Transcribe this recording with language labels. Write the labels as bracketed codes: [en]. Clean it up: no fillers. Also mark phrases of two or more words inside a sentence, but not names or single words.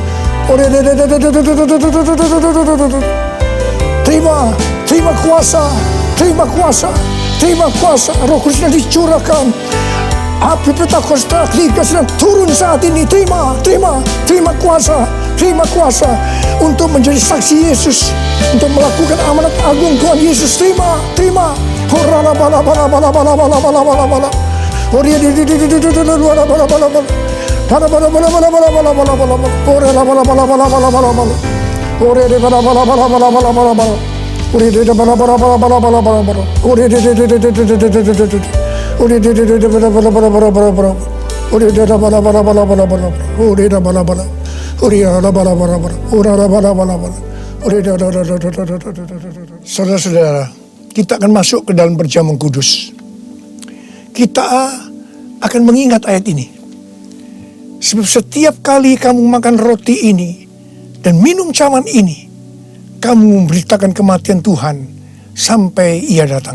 [id] Terima kuasa, terima kuasa, terima kuasa. Roh Kudus sedang dicurahkan. Api Pentakosta sedang turun saat ini. Terima kuasa, terima kuasa untuk menjadi saksi Yesus, untuk melakukan amanat agung Tuhan Yesus. Terima. Horana bala bala bala bala bala bala bala bala. Oria di bala bala bala bala. Bala bala bala bala bala bala bala bala. Oria bala bala bala bala bala bala. Oria di bala bala bala bala bala bala bala. Oria di bala bala bala bala bala bala bala. Oria di Oria di bala bala bala bala bala bala. Oria di bala bala bala bala bala. Oria di bala bala. Oria di bala bala bala. Oria di bala bala bala. Oria di. Saudara-saudara, kita akan masuk ke dalam perjamuan kudus. Kita akan mengingat ayat ini. Sebab setiap kali kamu makan roti ini dan minum cawan ini, kamu memberitakan kematian Tuhan sampai Ia datang.